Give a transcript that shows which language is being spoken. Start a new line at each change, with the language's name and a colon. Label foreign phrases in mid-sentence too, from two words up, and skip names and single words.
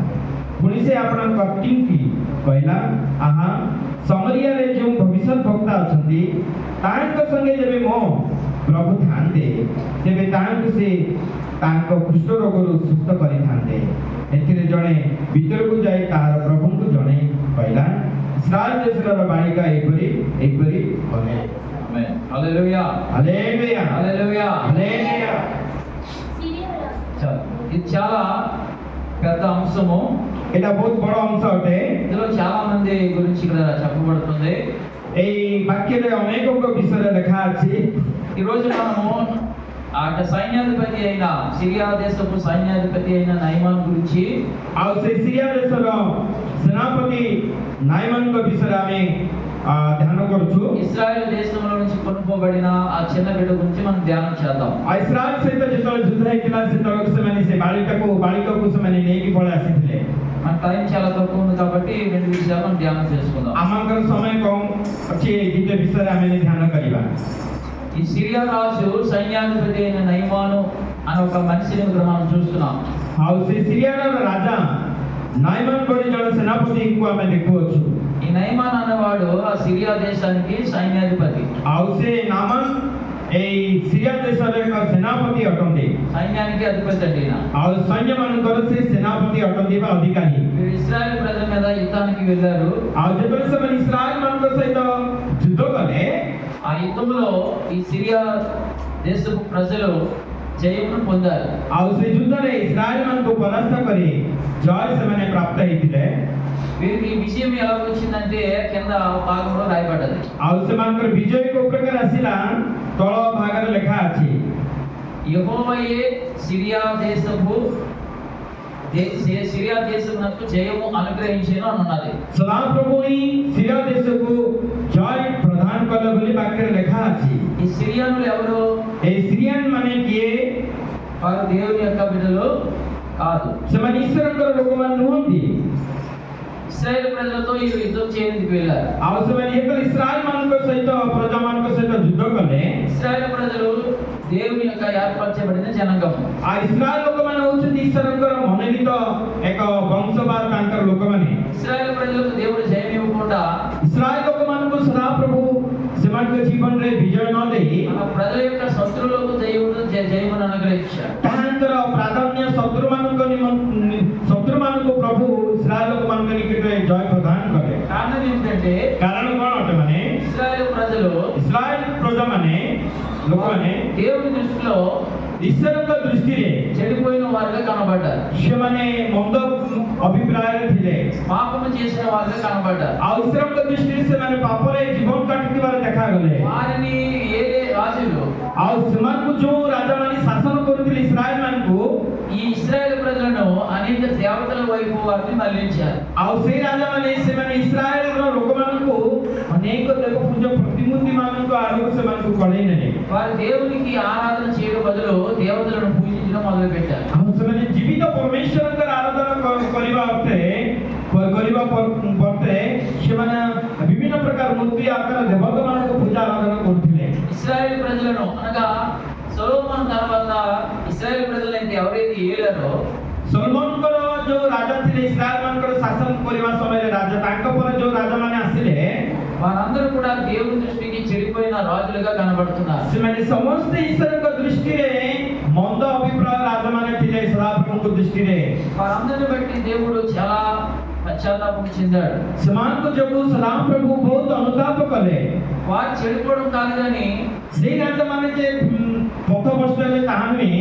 Odia: ପୁଣି ସେ ଆପଣଙ୍କ କର୍ତ୍ତୀଙ୍କୁ କହିଲା, ଆହା ସମରିୟାରେ ଯେଉଁ ଭବିଷ୍ୟତ ବକ୍ତା ଅଛନ୍ତି ତାଙ୍କ ସଙ୍ଗେ ଯେବେ ମୋ ପ୍ରଭୁ ଥାନ୍ତେ ତେବେ ତାଙ୍କୁ ସେ ତାଙ୍କ କୁଷ୍ଠ ରୋଗରୁ ସୁସ୍ଥ କରିଥାନ୍ତେ। ଏଥିରେ ଜଣେ ଭିତରକୁ ଯାଇ ତାହାର ପ୍ରଭୁଙ୍କୁ ଜଣେଇ କହିଲା, ଇସ୍ରାଏଲ ଦେଶର ବାଳିକା ଏପରି କଲେ।
Telugu: ఆమేన్. హల్లెలూయా హల్లెలూయా హల్లెలూయా. హల్లెలూయా। చాలు. ఇది చాలా పెద్ద అంశము.
Odia: এটা ବହୁତ ବଡ଼ ଅଂଶ ଅଟେ।
Telugu: ఇందులో చాలా మంది గురించి ఇక్కడ చెప్పబడుతుంది.
Odia: এই বাক্যରେ ଅନେକଙ୍କ ବିଷୟରେ ଲେଖା ଅଛି।
Telugu: ఈ రోజు మనము సైన్యాధిపతి అయిన సిరియా దేశపు సైన్యాధిపతి అయిన నయమాన్ గురించి
Odia: ଆଉ ସେ ସିରିଆ ଦେଶର ସେନାପତି ନାଇମାନଙ୍କ ବିଷୟରେ ଆମେ ଧ୍ୟାନ କରୁଛୁ।
Telugu: ఇశ్రాయేల్ దేశంలో నుంచి కొనుక్కోబడిన ఆ చిన్న బిడ్డ గురించి మనం ధ్యానం చేద్దాం.
Odia: ଇସ୍ରାଏଲ ସହିତ ଯେତେବେଳେ ଯୁଦ୍ଧ ହେଇଥିଲା ସେତେବେଳେ ସେମାନେ ସେ ବାଳିକକୁ ସେମାନେ ନେଇକି ପଳେଇ ଆସିଥିଲେ।
Telugu: మన టైం చాలా తక్కువ ఉంది కాబట్టి రెండు విషయాలు మనం ధ్యానం చేసుకుందాం.
Odia: ଆମଙ୍କର ସମୟ କମ୍ ଅଛି, ଏଇ ଦୁଇଟା ବିଷୟରେ ଆମେ ଧ୍ୟାନ କରିବା।
Telugu: ఈ సిరియా రాజు సైన్యాధిపతి అయిన నయమాను అనే ఒక మనిషిని ఇక్కడ మనం చూస్తున్నాం.
Odia: ଆଉ ସେ ସିରିଆର ରାଜା ନାଇମାନ ବୋଲି ଜଣେ ସେନାପତିଙ୍କୁ ଆମେ ଦେଖୁଅଛୁ।
Telugu: ఈ నయమాన్ అన్నవాడు ఆ సిరియా దేశానికి సైన్యాధిపతి.
Odia: ଆଉ ସେ ନାମାନ ଏଇ ସିରିଆ ଦେଶର ଏକ ସେନାପତି ଅଟନ୍ତି।
Telugu: సైన్యానికి అధిపతి అండి ఈయన.
Odia: ଆଉ ସୈନ୍ୟମାନଙ୍କର ସେ ସେନାପତି ଅଟନ୍ତି ବା ଅଧିକାରୀ।
Telugu: వీరు ఇశ్రాయేల్ ప్రజల మీద యుద్ధానికి వెళ్ళారు.
Odia: ଆଉ ଯେତେବେଳେ ସେମାନେ ଇସ୍ରାଏଲ ମାନଙ୍କ ସହିତ ଯୁଦ୍ଧ କଲେ
Telugu: ఆ యుద్ధంలో ఈ సిరియా దేశపు ప్రజలు జయమును పొందారు.
Odia: ଆଉ ସେ ଯୁଦ୍ଧରେ ଇସ୍ରାଏଲ ମାନଙ୍କୁ ପରାସ୍ତ କରି ଜୟ ସେମାନେ ପ୍ରାପ୍ତ ହେଇଥିଲେ।
Telugu: వీరికి ఈ విజయం ఎలా వచ్చిందంటే కింద భాగంలో రాయబడ్డది.
Odia: ଆଉ ସେମାନଙ୍କର ବିଜୟ କୋଉ ପ୍ରକାର ଆସିଲା ତଳ ଭାଗରେ ଲେଖା ଅଛି,
Telugu: యెహోవాయే సిరియా దేశపు సిరియాకు జయము అనుగ్రహించెను అని ఉన్నది.
Odia: ସଦାପ୍ରଭୁ ହିଁ ସିରିଆ ଦେଶକୁ ଜୟ ପ୍ରଦାନ କଲେ ବୋଲି ବାକ୍ୟରେ ଲେଖା ଅଛି।
Telugu: ఈ సిరియానులు ఎవరు?
Odia: ଏଇ ସିରିଆନ ମାନେ କିଏ?
Telugu: వారు దేవుని యొక్క బిడ్డలు కాదు.
Odia: ସେମାନେ ଈଶ୍ୱରଙ୍କର ଲୋକମାନେ ନୁହନ୍ତି।
Telugu: ఇశ్రాయేల్ ప్రజలతో ఈ యుద్ధం చేయడానికి వెళ్ళారు.
Odia: ଆଉ ସେମାନେ ଯେତେବେଳେ ଇସ୍ରାଏଲ ମାନଙ୍କ ସହିତ ପ୍ରଜାମାନଙ୍କ ସହିତ ଯୁଦ୍ଧ କଲେ,
Telugu: ఇశ్రాయేల్ ప్రజలు దేవుని యొక్క ఏర్పరచబడిన జనాంగం.
Odia: ఆ ଇସ୍ରାଏଲ ଲୋକମାନେ ହଉଛନ୍ତି ଈଶ୍ୱରଙ୍କର ମନୋନୀତ ଏକ ବଂଶ ବା ତାଙ୍କର ଲୋକମାନେ।
Telugu: ఇశ్రాయేల్ ప్రజలకు దేవుడు జయం ఇవ్వకుండా
Odia: ଇସ୍ରାଏଲ ଲୋକମାନଙ୍କୁ ସଦାପ୍ରଭୁ ସେମାନଙ୍କ ଜୀବନରେ ବିଜୟ ନ ଦେଇ
Telugu: ఆ ప్రజల యొక్క శత్రువులకు జయమును అనుగ్రహించారు.
Odia: ତାହାଙ୍କର ପ୍ରାଧାନ୍ୟ ଶତ୍ରୁମାନଙ୍କୁ ପ୍ରଭୁ ଇସ୍ରାଏଲ ଲୋକମାନଙ୍କ ନିକଟରେ ଜୟ ପ୍ରଦାନ କଲେ।
Telugu: కారణం ఏంటంటే
Odia: କାରଣ କଣ ଅଟେ ମାନେ
Telugu: ఇశ్రాయేల్ ఇశ్రాయేలు ప్రజలు
Odia: ଇସ୍ରାଏଲ ପ୍ରଜାମାନେ ଲୋକମାନେ
Telugu: దేవుని దృష్టిలో
Odia: ଈଶ୍ୱରଙ୍କ ଦୃଷ୍ଟିରେ
Telugu: చెడిపోయిన వారుగా కనబడ్డారు.
Odia: ସେମାନେ ମନ୍ଦ ଅଭିପ୍ରାୟରେ ଥିଲେ
Telugu: పాపము చేసిన వారుగా కనబడ్డారు.
Odia: ଆଉ ଈଶ୍ୱରଙ୍କ ଦୃଷ୍ଟିରେ ସେମାନେ ପାପରେ ଜୀବନ କାଟୁଥିବାର ଦେଖାଗଲେ
Telugu: వారిని ఏ రాజులు
Odia: ଆଉ ସେମାନଙ୍କୁ ଯୋଉ ରାଜାମାନେ ଶାସନ କରୁଥିଲେ ଇସ୍ରାଏଲ ମାନଙ୍କୁ
Telugu: ఈ ఇశ్రాయేలు ప్రజలను అనేక దేవతల వైపు వారిని మళ్లించారు.
Odia: ଆଉ ସେଇ ରାଜାମାନେ ସେମାନେ ଇସ୍ରାଏଲର ଲୋକମାନଙ୍କୁ ଅନେକ ଦେବ ପୂଜ ପ୍ରତିମୂର୍ତ୍ତି ମାନଙ୍କ ଆଡ଼କୁ ସେମାନଙ୍କୁ କଢେଇ ନେଲେ
Telugu: వారు దేవునికి ఆరాధన చేయడం బదులు దేవతలను పూజించడం మొదలు పెట్టారు.
Odia: ଆଉ ସେମାନେ ଜୀବିତ ପରମେଶ୍ୱରଙ୍କର ଆରାଧନା କରିବା ପରେ ସେମାନେ ବିଭିନ୍ନ ପ୍ରକାର ମୂର୍ତ୍ତି ଆକାର ଦେବତାମାନଙ୍କୁ ପୂଜା ଆରାଧନା କରୁଥିଲେ.
Telugu: ఇశ్రాయేలు ప్రజలను అనగా సొలొమోను తర్వాత ఇశ్రాయేలు ప్రజలైతే ఎవరైతే ఏలారో
Odia: ସଲମନଙ୍କର ଯୋଉ ରାଜା ଥିଲେ ଇସ୍ରାଏଲ ମାନଙ୍କର ଶାସନ କରିବା ସମୟରେ ରାଜା ତାଙ୍କ ପରେ ଯୋଉ ରାଜାମାନେ ଆସିଲେ
Telugu: వారందరూ కూడా దేవుని దృష్టికి చెడిపోయిన రాజులుగా కనబడుతున్నారు.
Odia: ସେମାନେ ସମସ୍ତେ ଈଶ୍ୱରଙ୍କ ଦୃଷ୍ଟିରେ ମନ୍ଦ ଅଭିପ୍ରାୟ ରାଜାମାନେ ଥିଲେ ସଦାପ୍ରଭୁଙ୍କ ଦୃଷ୍ଟିରେ
Telugu: వారందరిని బట్టి దేవుడు చాలా పశ్చాత్తాపం చెందాడు.
Odia: ସେମାନଙ୍କ ଯୋଗୁଁ ସଦାପ୍ରଭୁ ବହୁତ ଅନୁତାପ କଲେ.
Telugu: వారు చెడిపోవడం కాదు కానీ
Odia: ସେଇ ରାଜାମାନେ ଯେ ପଥଭ୍ରଷ୍ଟ ହେଲେ ତାହା ନୁହେଁ,